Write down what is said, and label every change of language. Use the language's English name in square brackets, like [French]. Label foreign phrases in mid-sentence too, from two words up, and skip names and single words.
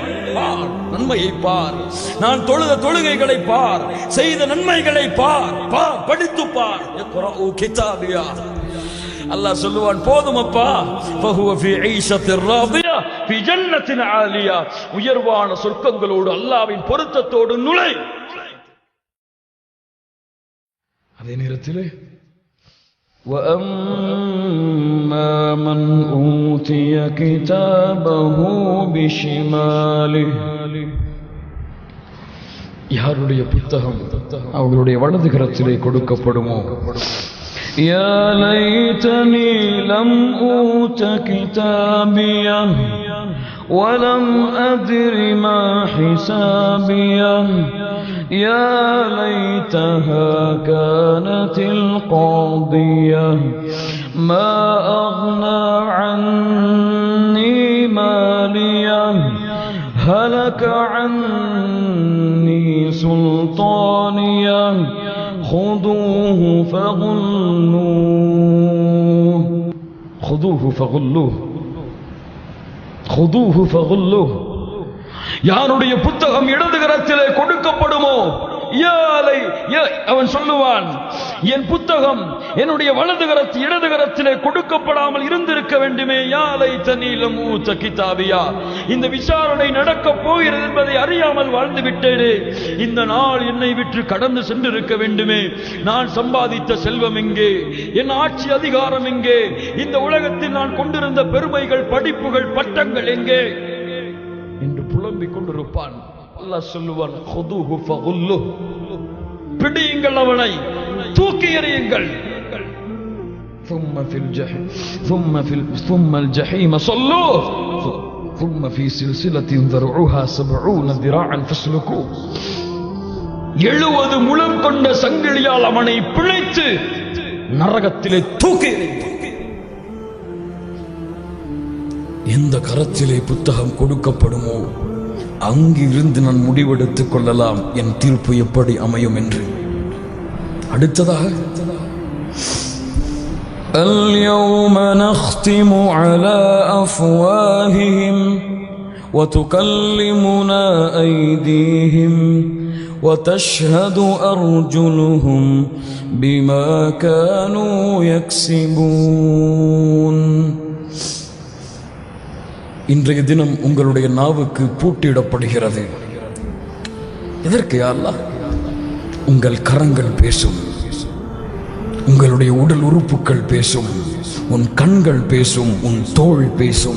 [Tamil] நன்மையை பார், நான் தொழுத தொழுகைகளை பார், செய்த நன்மைகளை பார், படித்து பார். [Arabic] அல்லாஹ் [Tamil] சொல்லுவான், போதும் அப்பா, [Arabic] فهو في عيشة راضية في جنة عالية. [Tamil] உயர்வான சொர்க்கங்களோடு அல்லாஹ்வின் பொருத்தத்தோடு நுழை. அதே நேரத்திலே [Arabic] وَأَمَّا مَنْ أُوتِيَ كِتَابَهُ بِشِمَالِهِ. [Tamil] யாருடைய புத்தகம் அவர்களுடைய வலது கரத்திலே கொடுக்கப்படுமோ, [Arabic] يا ليتني لم أوت كتابيه وَلَمْ أَدْرِ مَا حِسَابِيَهْ يَا لَيْتَهَا كَانَتِ الْقَاضِيَةَ مَا أَغْنَى عَنِّي مَالِيَهْ هَلَكَ عَنِّي سُلْطَانِيَهْ خُذُوهُ فَغُلُّوهُ خُذُوهُ فَغُلُّوهُ خذوه فغلوه. [Tamil] யாருடைய புத்தகம் இடது கரத்திலே கொடுக்கப்படுமோ, அவன் சொல்லுவான், என் புத்தகம் என்னுடைய வலது கரத்து இடது கரத்திலே கொடுக்கப்படாமல் இருந்திருக்க வேண்டுமே. [Arabic] يا ليتني لم أوت كتابيه. [Tamil] இந்த விசாரணை நடக்கப் போகிறது என்பதை அறியாமல் வாழ்ந்து விட்டேனே. இந்த நாள் என்னை விட்டு கடந்து சென்றிருக்க வேண்டுமே. நான் சம்பாதித்த செல்வம் எங்கே, என் ஆட்சி அதிகாரம் எங்கே, இந்த உலகத்தில் நான் கொண்டிருந்த பெருமைகள், படிப்புகள், பட்டங்கள் எங்கே என்று புலம்பிக் கொண்டிருப்பான். அல்லாஹ் சொல்லுவான், [Arabic] خذوه فغلوه. [Tamil] பிடியுங்கள், அவனை தூக்கி எறியுங்கள். [Arabic] ثم الجحيم صلوه ثم في سلسلة ذرعها 70 ذراعا فاسلكوه. [Tamil] 70 முழம் கொண்ட சங்கிலியால் அவனை பிழைத்து நரகத்திலே தூக்கி எறியுங்கள். எந்த கரத்திலே புத்தகம் கொடுக்கப்படுமோ அங்கிருந்து நான் முடிவெடுத்துக் கொள்ளலாம் என் தீர்ப்பு எப்படி அமையும் என்று. அடுத்ததாக, [Arabic] اليوم نختم على أفواههم وتكلمنا أيديهم وتشهد أرجلهم بما كانوا يكسبون. [Tamil] இன்றைய தினம் உங்களுடைய நாவுக்கு பூட்டிடப்படுகிறது. எதற்கு [Arabic] يا الله? [Tamil] உங்கள் கரங்கள் பேசும், உங்களுடைய உடல் உறுப்புகள் பேசும், உன் கண்கள் பேசும், உன் தோள் பேசும்.